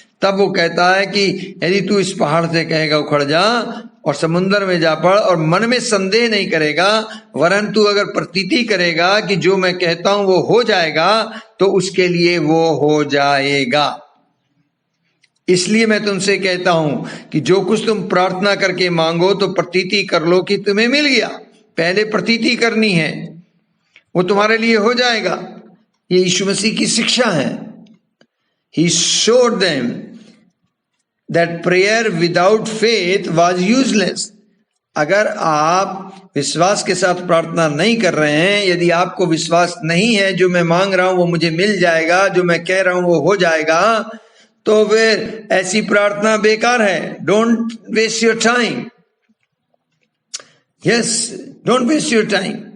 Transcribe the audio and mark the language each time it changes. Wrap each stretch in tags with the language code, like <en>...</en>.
<hi>तब वो कहता है कि यदि तू इस पहाड़ से कहेगा उखड़ जा और समुद्र में जा पड़, और मन में संदेह नहीं करेगा, वरन तू अगर प्रतीति करेगा कि जो मैं कहता हूं वो हो जाएगा, तो उसके लिए वो हो जाएगा। इसलिए मैं तुमसे कहता हूं कि जो कुछ तुम प्रार्थना करके मांगो तो प्रतीति कर लो कि तुम्हें मिल गया। पहले प्रतीति करनी है, वो तुम्हारे लिए हो जाएगा। ये यीशु मसीह की शिक्षा है।</hi> <en>He showed them that prayer without faith was useless.</en> <hi>अगर आप विश्वास के साथ प्रार्थना नहीं कर रहे हैं, यदि आपको विश्वास नहीं है जो मैं मांग रहा हूं वो मुझे मिल जाएगा, जो मैं कह रहा हूं वो हो जाएगा, तो फिर ऐसी प्रार्थना बेकार है।</hi> <en>Don't waste your time. Yes, don't waste your time.</en>